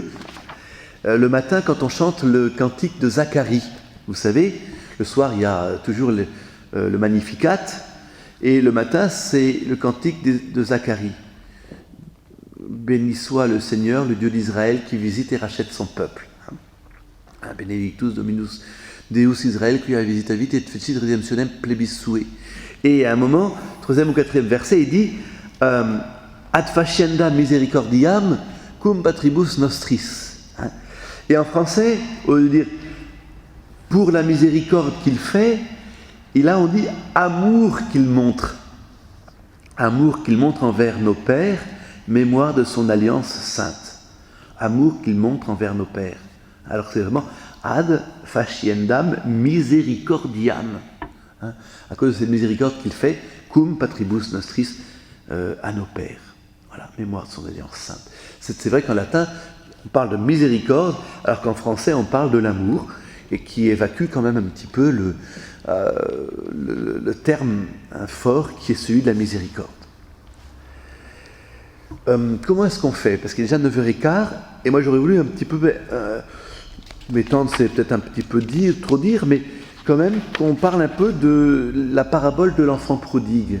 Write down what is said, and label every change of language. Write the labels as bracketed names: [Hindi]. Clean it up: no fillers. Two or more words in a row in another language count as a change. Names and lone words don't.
[French] Le matin, quand on chante le cantique de Zacharie, vous savez, le soir il y a toujours le Magnificat, et le matin c'est le cantique de Zacharie. Béni soit le Seigneur, le Dieu d'Israël, qui visite et rachète son peuple. [Latin] Benedictus Dominus Deus Israël, qui a visité vite et fecit redemptionem plebis sue. [French] Et à un moment, 3e ou 4e verset, il dit [Latin] ad facienda misericordiam cum patribus nostris. [French] Et en français, au lieu de dire pour la miséricorde qu'il fait, et là on dit amour qu'il montre. Amour qu'il montre envers nos pères, mémoire de son alliance sainte. Amour qu'il montre envers nos pères. Alors c'est vraiment [Latin] ad faciendam misericordiam. [French] À cause de cette miséricorde qu'il fait, [Latin] cum patribus nostris [French] à nos pères. Voilà, mémoire de son alliance sainte. C'est vrai qu'en latin, on parle de miséricorde, alors qu'en français, on parle de l'amour, et qui évacue quand même un petit peu le terme fort qui est celui de la miséricorde. Comment est-ce qu'on fait? Parce qu'il est déjà 9h15, et moi j'aurais voulu un petit peu m'étendre, c'est peut-être un petit peu trop dire, mais quand même qu'on parle un peu de la parabole de l'enfant prodigue.